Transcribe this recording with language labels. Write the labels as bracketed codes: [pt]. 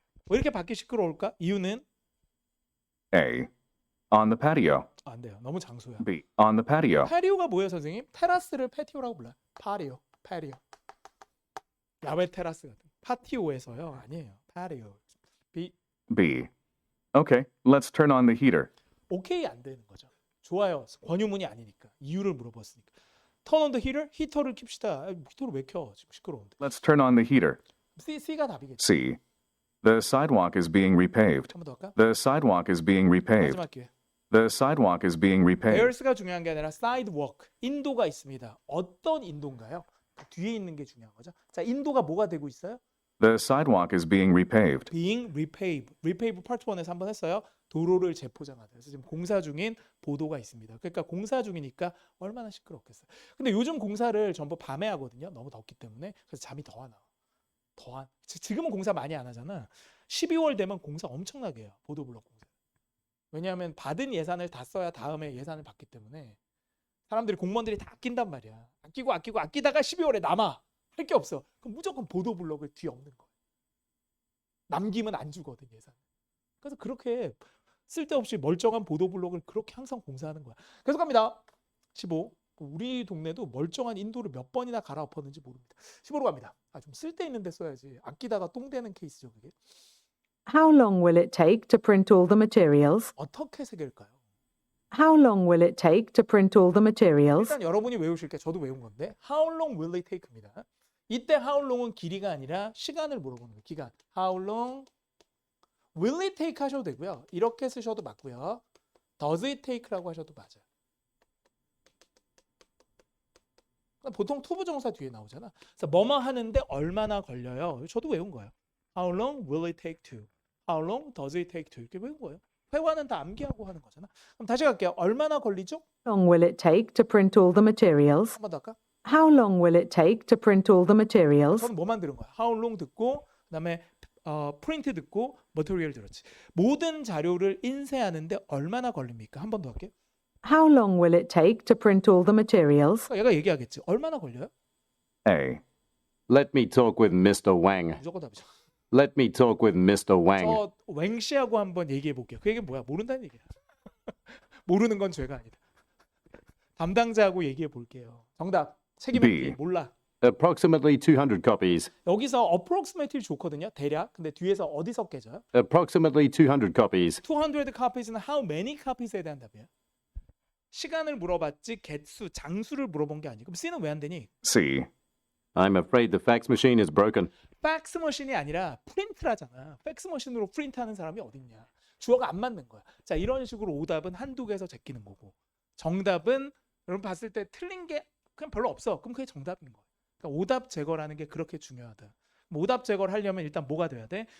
[ko] 왜 이렇게 바퀴 시끄러울까? 이유는 [en] A. On the patio. [ko] 안 돼요. 너무 장소야. [en] B. On the patio. [ko] 파리오가 뭐예요, 선생님? 테라스를 패티오라고 불러요. 파리오. 야외 테라스 같은 파티오에서요. 아니에요. 파티오. B B. [en] Okay, let's turn on the heater. [ko] 오케이 안 되는 거죠. 좋아요. 권유문이 아니니까. 이유를 물어봤으니까. [en] Turn on the heater? [ko] 히터를 킵시다. 아, 히터를 왜 켜? 지금 시끄러운데. [en] Let's turn on the heater. [ko] C가 답이겠죠. C. [en] The sidewalk is being repaved. [ko] 한 번 더 할까? [en] The sidewalk is being repaved. [ko] 마지막 기회. [en] The sidewalk is being repaved. [ko] Where's가 중요한 게 아니라 sidewalk. 인도가 있습니다. 어떤 인도인가요? 뒤에 있는 게 중요한 거죠. 자, 인도가 뭐가 되고 있어요? [en] The sidewalk is being repaved. being repaved. [ko] repave 파트 1에서 한번 했어요. 도로를 재포장하다. 그래서 지금 공사 중인 보도가 있습니다. 그러니까 공사 중이니까 얼마나 시끄럽겠어요. 근데 요즘 공사를 전부 밤에 하거든요. 너무 덥기 때문에. 그래서 잠이 더 안 와. 지금은 공사 많이 안 하잖아. 12월 되면 공사 엄청나게 해요. 보도블록 공사. 왜냐하면 받은 예산을 다 써야 다음에 예산을 받기 때문에 사람들이 공무원들이 다 아낀단 말이야. 아끼다가 12월에 남아. 할 게 없어. 그럼 무조건 보도블록을 뒤에 엎는 거예요. 남기면 안 주거든 예산. 그래서 그렇게 쓸데없이 멀쩡한 보도블록을 그렇게 항상 공사하는 거야. 계속 갑니다. 15. 우리 동네도 멀쩡한 인도를 몇 번이나 갈아엎었는지 모릅니다. 15로 갑니다. 좀 쓸데있는 데 써야지. 아끼다가 똥 되는 케이스죠 그게. [en] How long will it take to print all the materials? [ko] 어떻게 새길까요? [en] How long will it take to print all the materials? [ko] 일단 여러분이 외우실 게 저도 외운 건데 [en] How long will it take [ko] 입니다. 이때 how long은 길이가 아니라 시간을 물어보는 거예요. 기간. [en] How long will it take [ko] 하셔도 되고요. 이렇게 쓰셔도 맞고요. [en] Does it take [ko] 라고 하셔도 맞아요. 보통 투부정사 뒤에 나오잖아. 그래서 뭐뭐 하는데 얼마나 걸려요? 저도 외운 거예요. [en] How long will it take to? How long does it take to? [ko] 이렇게 외운 거예요. 회화는 다 암기하고 하는 거잖아. 그럼 다시 갈게요. 얼마나 걸리죠? [en] How long will it take to print all the materials? [ko] 한 번 더 할까? [en] How long will it take to print all the materials? [ko] 저는 뭐만 들은 거야? How long 듣고 그다음에 print 듣고 material 들었지. 모든 자료를 인쇄하는데 얼마나 걸립니까? 한 번 더 할게요. [en] How long will it take to print all the materials? [ko] 얘가 얘기하겠지. 얼마나 걸려요? A. [en] Let me talk with Mr. Wang. [ko] 무조건 답이죠. [en] Let me talk with Mr. Wang. [ko] 저 웽씨하고 한번 얘기해 볼게요. 그 얘기 뭐야? 모른다는 얘기야. 모르는 건 죄가 아니다. 담당자하고 얘기해 볼게요. 정답. 책임있기. B. 몰라. [en] Approximately 200 copies. [ko] 여기서 approximately 좋거든요. 대략. 근데 뒤에서 어디서 깨져요? [en] Approximately 200 copies. [ko] 200 copies는 [en] how many copies [ko] 에 대한 답이에요. 시간을 물어봤지 개수, 장수를 물어본 게 아니고. 그럼 C는 왜 안 되니? C. [en] I'm afraid the fax machine is broken. [ko] 팩스 머신이 아니라 프린트라잖아. 팩스 머신으로 프린트하는 사람이 어딨냐. 주어가 안 맞는 거야. 자, 이런 식으로 오답은 한두 개에서 제끼는 거고 정답은 여러분 봤을 때 틀린 게 그냥 별로 없어. 그럼 그게 정답인 거야. 그러니까 오답 제거라는 게 그렇게 중요하다. 오답 제거를 하려면 일단 뭐가 돼야 돼?